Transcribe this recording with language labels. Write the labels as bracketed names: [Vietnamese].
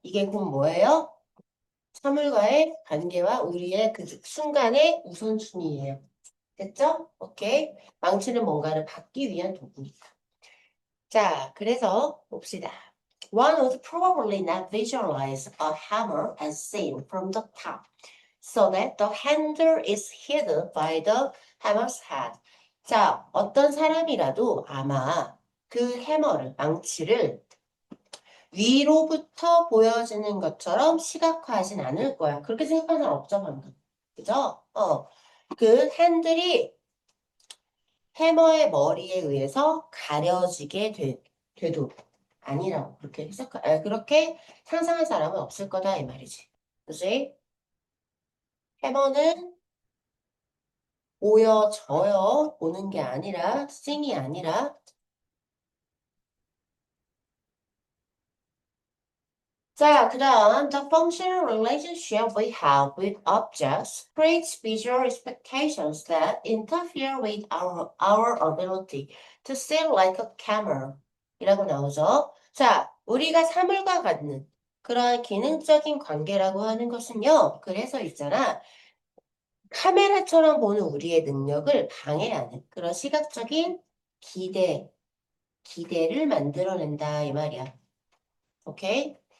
[Korean] 이게 곧 뭐예요? 사물과의 관계와 우리의 그 순간의 우선순위예요. 됐죠? 오케이. 망치는 뭔가를 받기 위한 도구니까. 자, 그래서 봅시다. [English] One would probably not visualize a hammer as seen from the top, so that the handle is hidden by the hammer's head. [Korean] 자, 어떤 사람이라도 아마 그 망치를 위로부터 보여지는 것처럼 시각화하진 않을 거야. 그렇게 생각하는 사람 없죠, 방금. 그죠? 그 핸들이 해머의 머리에 의해서 가려지게 돼도 아니라고 그렇게 상상할 사람은 없을 거다 이 말이지. 그지? 해머는 보여져요. 보는 게 아니라 싱이 아니라 자, 그 다음, [English] the functional relationship we have with objects creates visual expectations that interfere with our ability to see like a camera. [Korean] 이라고 나오죠. 자, 우리가 사물과 갖는 그런 기능적인 관계라고 하는 것은요. 그래서 있잖아. 카메라처럼 보는 우리의 능력을 방해하는 그런 시각적인 기대를 만들어낸다. 이 말이야. 오케이?